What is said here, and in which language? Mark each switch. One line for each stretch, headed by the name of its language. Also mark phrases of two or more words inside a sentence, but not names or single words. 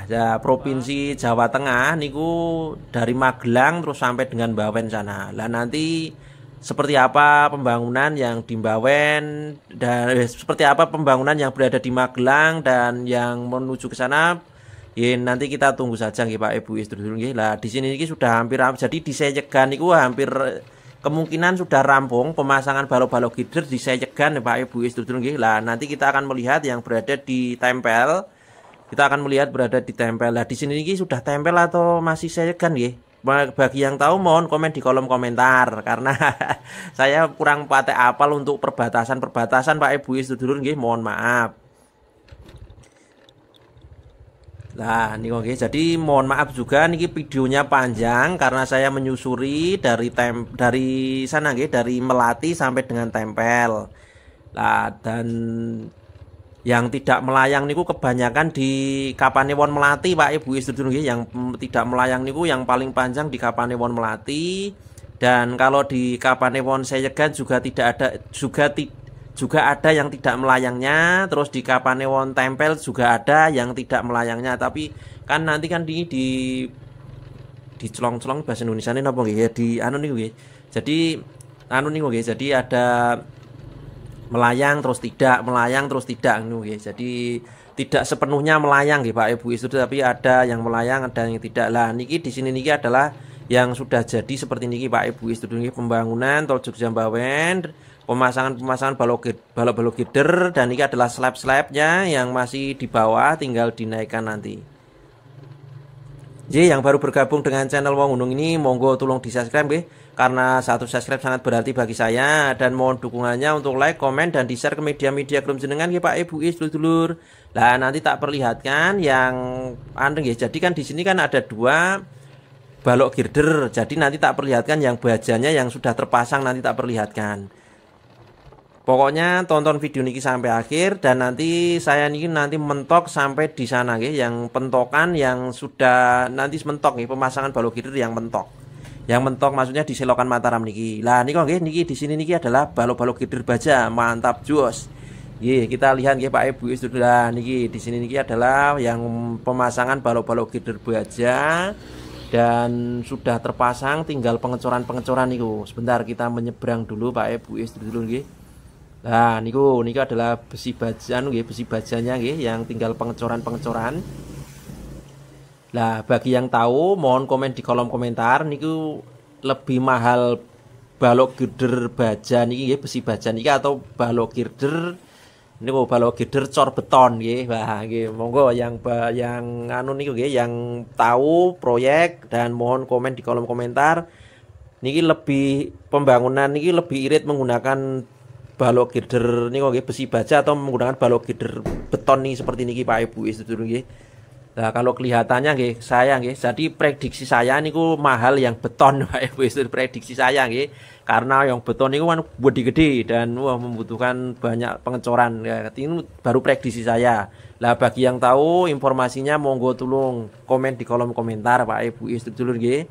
Indonesian: Ya, Provinsi Jawa Tengah niku dari Magelang terus sampai dengan Mbawen sana. Lah nanti seperti apa pembangunan yang di Mbawen dan seperti apa pembangunan yang berada di Magelang dan yang menuju ke sana, ya nanti kita tunggu saja nggih Pak Ibu
Javanese: sedulur nggih.
Indonesian: Lah di sini iki sudah hampir, jadi di Seyegan niku hampir kemungkinan sudah rampung pemasangan balok-balok girder di Seyegan Pak Ibu
Javanese: sedulur nggih.
Indonesian: Lah nanti kita akan melihat yang berada di Tempel. Kita akan melihat berada di Tempel. Lah di sini ini sudah Tempel atau masih Seyegan nggih? Bagi yang tahu mohon komen di kolom komentar karena saya kurang pate apal untuk perbatasan Pak Ibu
Javanese: sedulur nggih,
Indonesian: mohon maaf. Nah, nih oke. Jadi mohon maaf juga niki videonya panjang karena saya menyusuri dari sana nggih, dari Melati sampai dengan Tempel. Nah, dan yang tidak melayang niku kebanyakan di Kapanewon Melati Pak Ibu
Javanese: sedulur nggih.
Indonesian: Yang tidak melayang niku yang paling panjang di Kapanewon Melati. Dan kalau di Kapanewon Seyegan juga tidak ada, juga ada yang tidak melayangnya. Terus di Kapanewon Tempel juga ada yang tidak melayangnya. Tapi kan nanti kan di celong-celong bahasa Indonesia ini
Javanese: napa nggih
Indonesian: ya, di
Javanese: anu niku nggih. Jadi anu niku nggih.
Indonesian: Jadi ada melayang terus tidak, melayang terus tidak nggih. Jadi tidak sepenuhnya melayang nggih Pak Ibu itu, tapi ada yang melayang, ada yang tidak. Lah niki di sini niki adalah yang sudah jadi seperti niki Pak Ibu itu niki, pembangunan Tol Jogja Mbawen, pemasangan balok gider, dan ini adalah slab-slabnya yang masih di bawah, tinggal dinaikkan nanti. Jadi yang baru bergabung dengan channel Wong Gunung ini, monggo tolong di subscribe nggih, karena satu subscribe sangat berarti bagi saya, dan mohon dukungannya untuk like, komen, dan di share ke media-media kelum
Javanese: jenengan nggih
Indonesian: Pak Ibu dulur-dulur. Lah nanti tak perlihatkan yang anu nggih. Jadi kan di sini kan ada dua balok girder. Jadi nanti tak perlihatkan yang bajanya yang sudah terpasang, nanti tak perlihatkan. Pokoknya tonton video niki sampai akhir, dan nanti saya niki nanti mentok sampai di sana nggih, yang pentokan yang sudah nanti mentok nggih, pemasangan balok girder yang mentok. Yang mentok maksudnya di selokan Mataram niki. Lah niki nggih, niki di sini niki adalah balok-balok girder baja, mantap jos. Nggih, kita lihat nggih Pak Ibu sudah niki di sini niki adalah yang pemasangan balok-balok girder baja dan sudah terpasang, tinggal pengecoran-pengecoran niku. Sebentar kita menyeberang dulu Pak Ibu dulu nggih. Nah, niku adalah besi baja nggih, besi bajanya nggih yang tinggal pengecoran-pengecoran. Nah, bagi yang tahu mohon komen di kolom komentar, niku lebih mahal balok girder baja
Javanese: niki nggih,
Indonesian: besi baja niki atau balok girder niku, balok girder cor beton nggih.
Javanese: Wah, nggih monggo yang anu niku nggih,
Indonesian: yang tahu proyek, dan mohon komen di kolom komentar. Niki lebih pembangunan niki lebih irit menggunakan balok girder nih nggih, besi baja atau menggunakan balok girder beton nih seperti niki Pak Ibu
Javanese: sedulur nggih.
Indonesian: Nah, kalau kelihatannya nggih, saya nggih, jadi prediksi saya niku mahal yang beton Pak Ibu sedulur, prediksi saya nggih. Karena yang beton niku kan gede-gede dan wah membutuhkan banyak pengecoran. Ya, ini baru prediksi saya. Lah bagi yang tahu informasinya monggo tolong komen di kolom komentar Pak Ibu
Javanese: sedulur nggih.